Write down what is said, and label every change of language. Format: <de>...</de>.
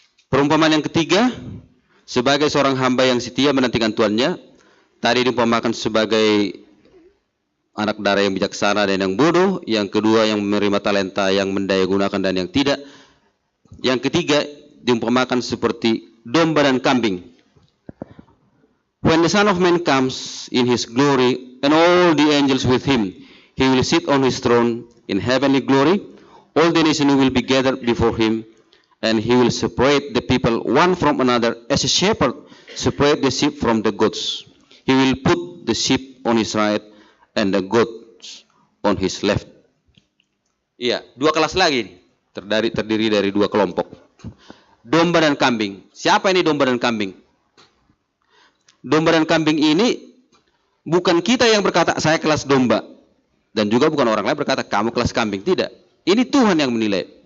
<id>Perumpamaan yang ketiga, sebagai seorang hamba yang setia menantikan Tuannya, tadi diumpamakan sebagai anak darah yang bijaksana dan yang bodoh, yang kedua yang menerima talenta yang mendaya gunakan dan yang tidak, yang ketiga diumpamakan seperti domba dan kambing.</id> <en>When the Son of Man comes in his glory and all the angels with him, he will sit on his throne in heavenly glory. All the nations will be gathered before him, and he will separate the people one from another as a shepherd separate the sheep from the goats. He will put the sheep on his right and the goats on his left.</en> <id>Iya, 2 kelas lagi terdiri dari 2 kelompok. Domba dan kambing. Siapa ini domba dan kambing? Domba dan kambing ini bukan kita yang berkata saya kelas domba, dan juga bukan orang lain berkata kamu kelas kambing. Tidak. Ini Tuhan yang menilai.</id>